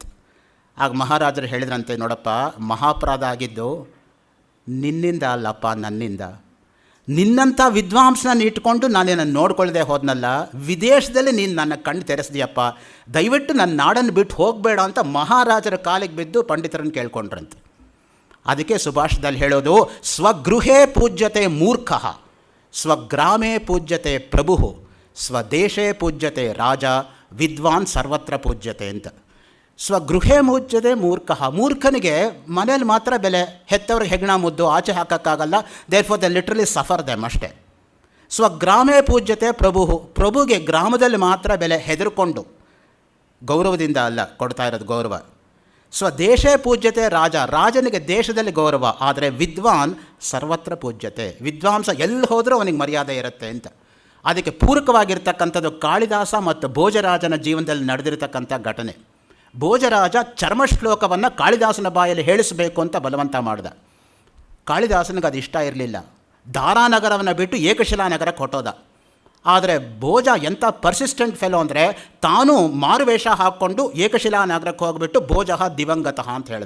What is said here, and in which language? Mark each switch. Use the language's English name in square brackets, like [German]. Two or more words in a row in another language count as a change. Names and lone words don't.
[Kannada] ಆಗ ಮಹಾರಾಜರು ಹೇಳಿದ್ರಂತೆ, ನೋಡಪ್ಪ, ಮಹಾಪರಾಧ ಆಗಿದ್ದು ನಿನ್ನಿಂದ ಅಲ್ಲಪ್ಪ, ನನ್ನಿಂದ. ನಿನ್ನಂಥ ವಿದ್ವಾಂಸನ ಇಟ್ಕೊಂಡು ನಾನೇನು ನೋಡ್ಕೊಳ್ಳದೆ ಹೋದ್ನಲ್ಲ, ವಿದೇಶದಲ್ಲಿ ನೀನು ನನ್ನ ಕಣ್ಣು ತೆರೆಸಿದೆಯಪ್ಪ, ದಯವಿಟ್ಟು ನನ್ನ ನಾಡನ್ನು ಬಿಟ್ಟು ಹೋಗಬೇಡ ಅಂತ ಮಹಾರಾಜರ ಕಾಲಿಗೆ ಬಿದ್ದು ಪಂಡಿತರನ್ನು ಕೇಳ್ಕೊಂಡ್ರಂತೆ. ಅದಕ್ಕೆ ಸುಭಾಷಿತದಲ್ಲಿ ಹೇಳೋದು, [Sanskrit] ಸ್ವಗೃಹೇ ಪೂಜ್ಯತೆ ಮೂರ್ಖಃ, ಸ್ವಗ್ರಾಮೇ ಪೂಜ್ಯತೆ ಪ್ರಭು, ಸ್ವದೇಶೇ ಪೂಜ್ಯತೆ ರಾಜ, ವಿದ್ವಾನ್ ಸರ್ವತ್ರ ಪೂಜ್ಯತೆ ಅಂತ. ಸ್ವಗೃಹೇ ಪೂಜ್ಯತೆ ಮೂರ್ಖಃ, [Kannada] ಮೂರ್ಖನಿಗೆ ಮನೇಲಿ ಮಾತ್ರ ಬೆಲೆ, ಹೆತ್ತವ್ರಿಗೆ ಹೆಗ್ಣ ಮುದ್ದು ಆಚೆ ಹಾಕೋಕ್ಕಾಗಲ್ಲ, [English] there for the literally suffer them [Kannada] ಅಷ್ಟೇ. [Sanskrit] ಸ್ವಗ್ರಾಮೇ ಪೂಜ್ಯತೆ ಪ್ರಭು, [Kannada] ಪ್ರಭುಗೆ ಗ್ರಾಮದಲ್ಲಿ ಮಾತ್ರ ಬೆಲೆ, ಹೆದರ್ಕೊಂಡು, ಗೌರವದಿಂದ ಅಲ್ಲ ಕೊಡ್ತಾ ಇರೋದು ಗೌರವ. [Sanskrit] ಸ್ವದೇಶೇ ಪೂಜ್ಯತೆ ರಾಜ, [Kannada] ರಾಜನಿಗೆ ದೇಶದಲ್ಲಿ ಗೌರವ, ಆದರೆ [Sanskrit] ವಿದ್ವಾನ್ ಸರ್ವತ್ರ ಪೂಜ್ಯತೆ, [Kannada] ವಿದ್ವಾಂಸ ಎಲ್ಲಿ ಹೋದರೂ ಅವನಿಗೆ ಮರ್ಯಾದೆ ಇರುತ್ತೆ ಅಂತ. ಅದಕ್ಕೆ ಪೂರಕವಾಗಿರ್ತಕ್ಕಂಥದ್ದು ಕಾಳಿದಾಸ ಮತ್ತು ಭೋಜರಾಜನ ಜೀವನದಲ್ಲಿ ನಡೆದಿರ್ತಕ್ಕಂಥ ಘಟನೆ. ಭೋಜರಾಜ ಚರ್ಮಶ್ಲೋಕವನ್ನು ಕಾಳಿದಾಸನ ಬಾಯಲ್ಲಿ ಹೇಳಿಸಬೇಕು ಅಂತ ಬಲವಂತ ಮಾಡಿದ. ಕಾಳಿದಾಸನಿಗೆ ಅದು ಇಷ್ಟ ಇರಲಿಲ್ಲ. ದಾರಾನಗರವನ್ನು ಬಿಟ್ಟು ಏಕಶಿಲಾನಗರಕ್ಕೆ ಹೊಟ್ಟೋದ. ಆದರೆ ಭೋಜ ಎಂಥ [English] persistent fellow [Kannada] ಅಂದರೆ, ತಾನು ಮಾರುವೇಷ ಹಾಕ್ಕೊಂಡು ಏಕಶಿಲಾನಗರಕ್ಕೆ ಹೋಗಿಬಿಟ್ಟು ಭೋಜ ದಿವಂಗತಃ ಅಂತ ಹೇಳ್ದ.